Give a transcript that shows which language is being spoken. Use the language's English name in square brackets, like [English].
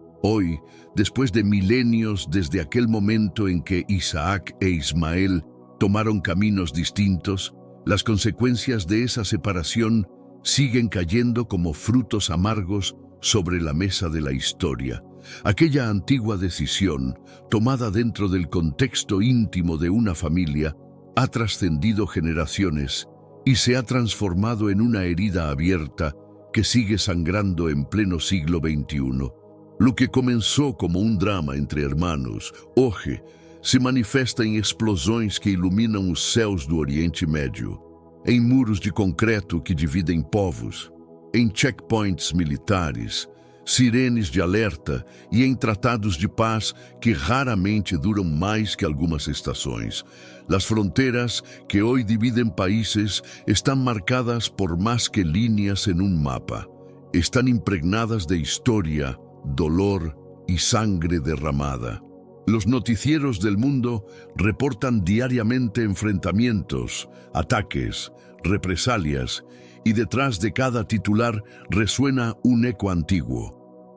[Spanish] Hoy, después de milenios desde aquel momento en que Isaac e Ismael tomaron caminos distintos, las consecuencias de esa separación siguen cayendo como frutos amargos sobre la mesa de la historia. Aquella antigua decisión, tomada dentro del contexto íntimo de una familia, ha trascendido generaciones y se ha transformado en una herida abierta que sigue sangrando en pleno siglo XXI. Lo que comenzó como [Portuguese] um drama entre hermanos, hoje, se manifesta em explosões que iluminam os céus do Oriente Médio, em muros de concreto que dividem povos, em checkpoints militares, sirenes de alerta e em tratados de paz que raramente duram mais que algumas estações. [Spanish] Las fronteras que hoy dividen países están marcadas por más que líneas en un mapa. Están impregnadas de historia, dolor y sangre derramada. Los noticieros del mundo reportan diariamente enfrentamientos, ataques, represalias, y detrás de cada titular resuena un eco antiguo.